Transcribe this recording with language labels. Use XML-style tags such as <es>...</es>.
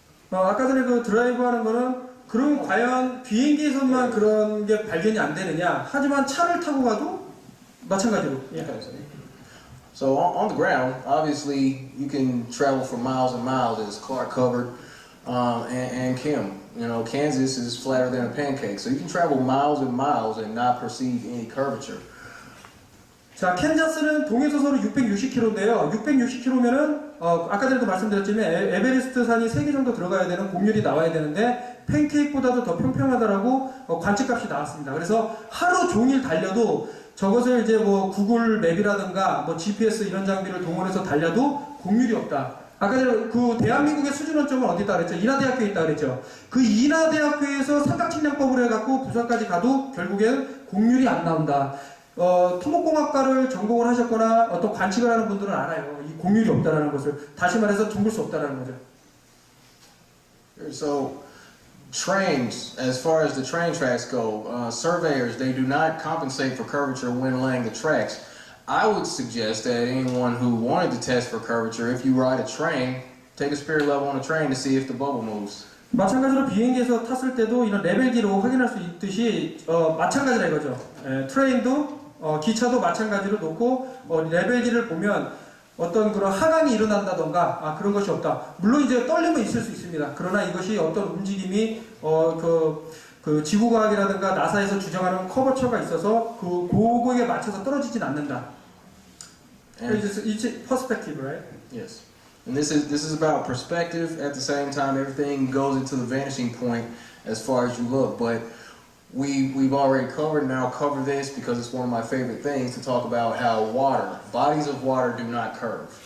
<ko>아까 전에 그 드라이브 하는 거는 그럼 과연 비행기에서만 그런 게 발견이 안 되느냐? 하지만 차를 타고 가도 마찬가지로.</ko> <en>Okay. So on the ground, obviously you can travel for miles and miles, as Clark covered, and Kim. You know, Kansas is flatter than a pancake, so you can travel miles and miles and not perceive any curvature.</en> <ko>자, 캔자스는 동에서 서로 660km인데요. 660km면은 아까 전에도 말씀드렸지만 에베레스트 산이 3개 정도 들어가야 되는 곡률이 나와야 되는데 팬케이크보다도 더 평평하다라고 관측값이 나왔습니다. 그래서 하루 종일 달려도 저것을 이제 뭐 구글 맵이라든가 뭐 GPS 이런 장비를 동원해서 달려도 곡률이 없다. 아까 전에 그 대한민국의 수준 원점은 어디 있다 그랬죠? 인하대학교에 있다 그랬죠? 그 인하대학교에서 삼각측량법을 해갖고 부산까지 가도 결국엔 공률이 안 나온다. 토목공학과를 전공을 하셨거나 어떤 관측을 하는 분들은 알아요. 이 공률이 없다라는 것을. 다시 말해서 둥글 수 없다라는 거죠.</ko> <en>So, trains, as far as the train tracks go, surveyors, they do not compensate for curvature when laying the tracks. I would suggest that anyone who wanted to test for curvature, if you ride a train, take a spirit level on a train to see if the bubble moves.</en> <ko>마찬가지로 비행기에서 탔을 때도 이런 레벨기로 확인할 수 있듯이 마찬가지라 이거죠. 트레인도 기차도 마찬가지로 놓고 레벨기를 보면 어떤 그런 하강이 일어난다던가 그런 것이 없다. 물론 이제 떨림은 있을 수 있습니다. 그러나 이것이 어떤 움직임이 그 지구과학이라든가 나사에서 주장하는 커버처가 있어서 그거에 맞춰서 떨어지진 않는다.</ko> <en>It's perspective, right? Yes. And this is about perspective. At the same time, everything goes into the vanishing point as far as you look. But we've already covered, and I'll cover this because it's one of my favorite things to talk about how bodies of water do not curve.</en>